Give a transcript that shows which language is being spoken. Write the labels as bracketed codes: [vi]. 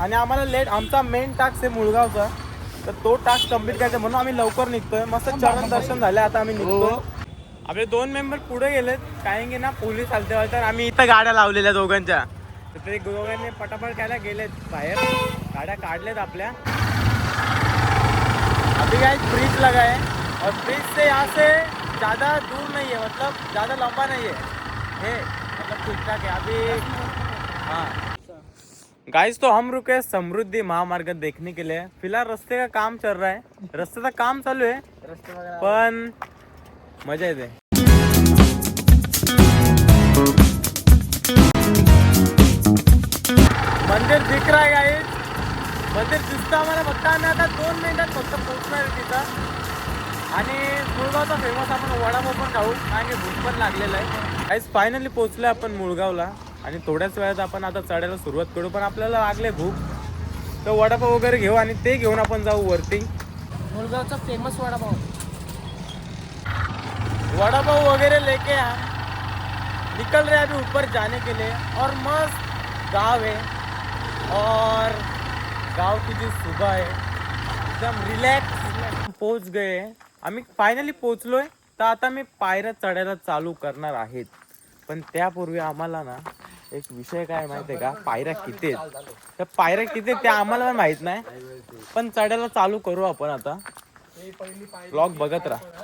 [mr] आणि आम्हाला लेट, आमचा मेन टास्क आहे मुळगावचा, तर तो टास्क कम्प्लीट करायचा म्हणून आम्ही लवकर निघतोय. मस्त चरण दर्शन झालं, आता आम्ही निघतो. आपले 2 मेंबर पुढे गेलेत, काही की ना पोलीस आलते. तर आम्ही इथं गाड्या लावलेल्या दोघांच्या, तर ते दोघांनी पटापट खायला गेलेत बाहेर. गाड्या काढलेत आपल्या. [hi] अभी काय ब्रिज लगा है और ब्रिज से यहाँ से ज़्यादा दूर नहीं है, मतलब ज़्यादा लंबा नहीं है, मतलब ठीक ठाक है अभी. हाँ गाइस, तो हम रुके समृद्धि महामार्ग देखने के लिए. फिलहाल रास्ते का काम चल रहा है, रास्ते का काम चालू है, [mr] पण मजा येते. [hi] मंदिर दिख रहा है गाइस, [mr] मंदिर दिसतं आम्हाला. फक्त आम्ही आता 2 मिनिटात फक्त पोहोचणार आहे तिथं. आणि मुळगावचा फेमस आपण वडापाव पण खाऊ, कारण की भूक पण लागलेलं आहे. आज फायनली पोहोचलो आपण मुळगावला आणि थोड्याच वेळात आपण आता चढायला सुरुवात करू. पण आपल्याला लागले भूक, तर वडापाव वगैरे घेऊ आणि ते घेऊन आपण जाऊ वरती. मुळगावचा फेमस वडापाव. [hi] वडापाव वगैरह लेके हम निकल रहे हैं अभी ऊपर जाने के लिए. और मस्त गांव है, और गांव की जो सुबह है एकदम रिलैक्स. पहुंच गए, [mr] आम्ही फायनली पोहोचलोय. तर आता मी पायऱ्या चढायला चालू करणार आहेत, पण त्यापूर्वी आम्हाला ना एक विषय काय माहितीये का, पायऱ्या किती आहेत, त्या पायऱ्या किती आहेत ते आम्हाला पण माहित नाही, पण चढायला चालू करू आपण आता. ब्लॉग बघत राहा.